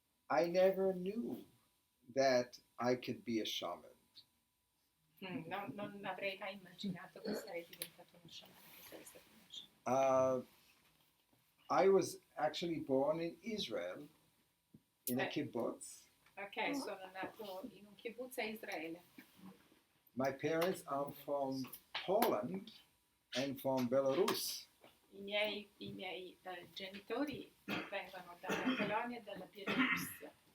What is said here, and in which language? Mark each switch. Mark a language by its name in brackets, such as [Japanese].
[English] I never knew that I could be a shaman. [Italian] Non avrei mai immaginato che sarei diventato uno sciamano, che sarei stato uno sciamano. [English] I was actually born in Israel, in a kibbutz. [Italian] Ok, sono nato in un kibbutz a Israele. [English] My parents are from Poland and from Belarus. [Italian] I miei genitori vengono dalla Polonia e dalla Bielorussia.